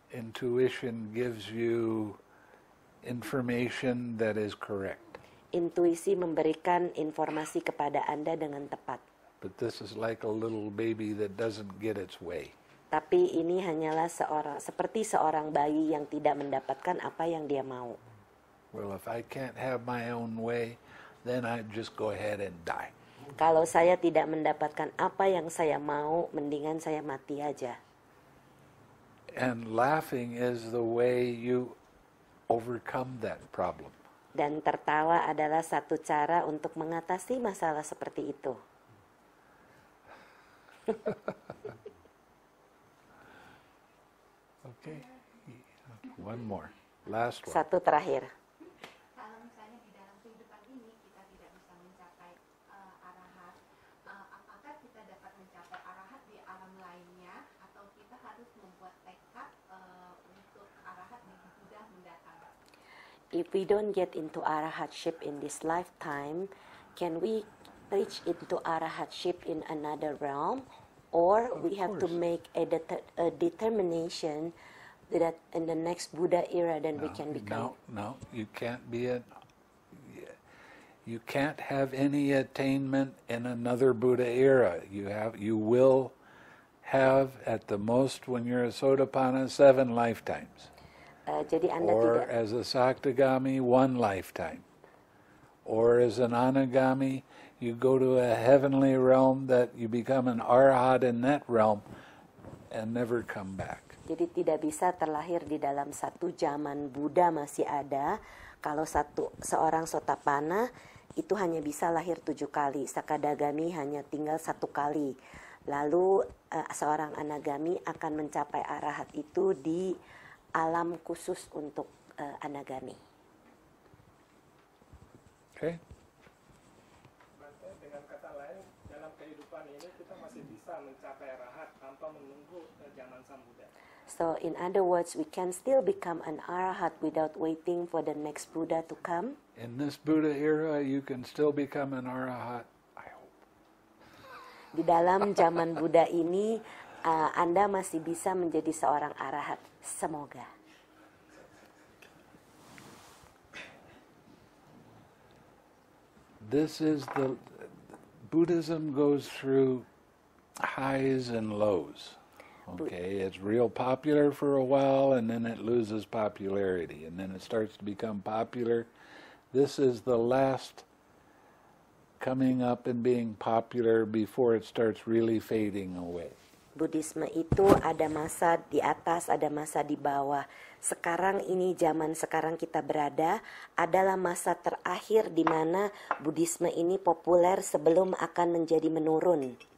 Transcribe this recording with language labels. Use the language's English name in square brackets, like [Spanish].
[English] Intuition gives you information that is correct. [Indonesian] Intuisi memberikan informasi kepada Anda dengan tepat. [English] But this is like a little baby that doesn't get its way. [Indonesian] Tapi ini hanyalah seperti seorang bayi yang tidak mendapatkan apa yang dia mau. [English] Well, if I can't have my own way, then I just go ahead and die. [Indonesian] Kalau saya tidak mendapatkan apa yang saya mau, mendingan saya mati aja. [English] And laughing is the way you overcome that problem. [Indonesian] Dan tertawa adalah satu cara untuk mengatasi masalah seperti itu. [English] Okay. One more. Last one. [Indonesian] Satu terakhir. Kalau misalnya di dalam kehidupan ini kita tidak bisa mencapai arahat, apakah kita dapat mencapai arahat di alam lainnya atau kita harus membuat tekad untuk arahat di Buddha mendatang? [English] If we don't get into arahatship in this lifetime, can we reach into arahatship in another realm? Or we have to make a determination that in the next Buddha era then we can become. No, you can't be you can't have any attainment in another Buddha era. You will have at the most when you're a Sotapanna 7 lifetimes. [Indonesian] Jadi Anda [English] Or [Indonesian] tidak. [English] as a Saktagami 1 lifetime. Or as an Anagami, you go to a heavenly realm that you become an arhat in that realm and never come back. [Indonesian] Jadi tidak bisa terlahir di dalam satu zaman Buddha masih ada. Kalau seorang Sotapanna itu hanya bisa lahir 7 kali, Sakadagami hanya tinggal 1 kali. Lalu seorang Anagami akan mencapai arahat itu di alam khusus untuk Anagami. [English] Okay? [Indonesian] Dengan kata lain, dalam kehidupan ini kita masih bisa mencapai arahat tanpa menunggu zaman Sang Buddha. [English] So in other words, we can still become an arahat without waiting for the next Buddha to come. In this Buddha era, you can still become an arahat, I hope. [Indonesian] Di dalam zaman Buddha ini, Anda masih bisa menjadi seorang arahat. Semoga. [English] This is Buddhism goes through highs and lows. Okay, it's real popular for a while and then it loses popularity and then it starts to become popular. This is the last coming up and being popular before it starts really fading away. [Indonesian] Buddhisme itu ada masa di atas, ada masa di bawah. Sekarang ini, zaman sekarang kita berada, adalah masa terakhir di mana Buddhisme ini populer sebelum akan menjadi menurun.